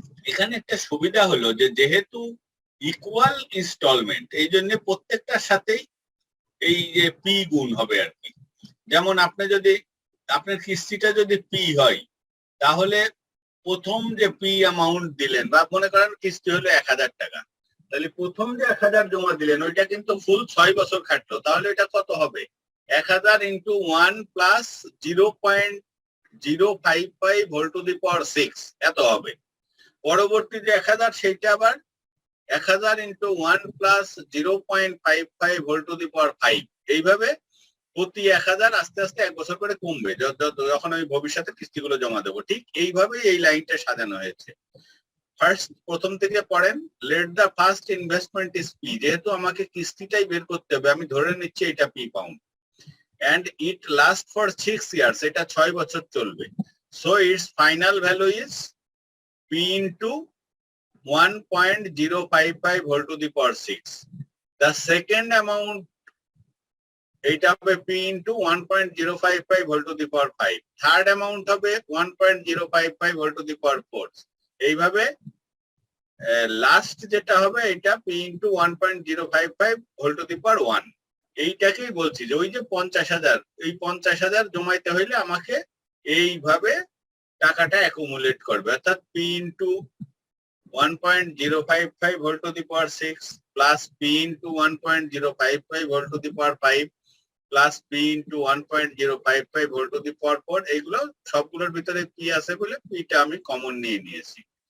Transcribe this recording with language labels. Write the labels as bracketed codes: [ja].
[bn] এখানে একটা সুবিধা হলো যে যেহেতু ইকুয়াল ইনস্টলমেন্ট, এই জন্য প্রত্যেকটার সাথেই এই যে পি গুণ হবে আর কি। যেমন আপনি যদি আপনার কিস্তিটা যদি পি হয়, তাহলে প্রথম যে পি অ্যামাউন্ট দিলেন, বা মনে করেন কিস্তি হলো 1,000 টাকা, তাহলে প্রথম যে 1,000 জমা দিলেন ওইটা কিন্তু ফুল 6 বছর খাটলো, তাহলে এটা কত হবে? [en] 1,000 into 1 plus 0.055 whole to the power 6 [bn] এত হবে। পরবর্তী যে 1,000 সেইটা আবার [en] 1,000 into 1 plus 0.55 whole to the power 5, [bn] এইভাবে প্রতি 1,000 আস্তে আস্তে 1 বছর করে কমবে যখন আমি ভবিষ্যতে কিস্তিগুলো জমা দেবো। ঠিক এইভাবেই এই লাইনটা সাজানো হয়েছে। ফার্স্ট প্রথম থেকে পড়েন, [en] let the first investment is P, [bn] যেহেতু আমাকে কিস্তিটাই বের করতে হবে, আমি ধরে নিচ্ছি এটা P pound, [en] and it lasts for 6 years, [bn] এটা 6 বছর চলবে। [en] So its final value is p into 1.055 whole to the power 6. The second amount [bn] এটা হবে [en] p into 1.055 whole to the power 5. Third amount হবে 1.055 whole to the power 4. [bn] এইভাবে last যেটা হবে এটা [en] p into 1.055 whole to the power 1। [bn] এইটাকেই বলছি যে ওই যে 50,000, এই 50,000 জমাইতে হইলে আমাকে এইভাবে টাকাটা অ্যাকুমুলেট করবে, অর্থাৎ [en] p into 1.055 whole to the power 6 [bn] plus p into 1.055 whole to the power 5 plus p into 1.055 whole to the power 4, এইগুলো সবগুলোর ভিতরে p আছে বলে pটা আমি কমন নিয়ে নিয়েছি।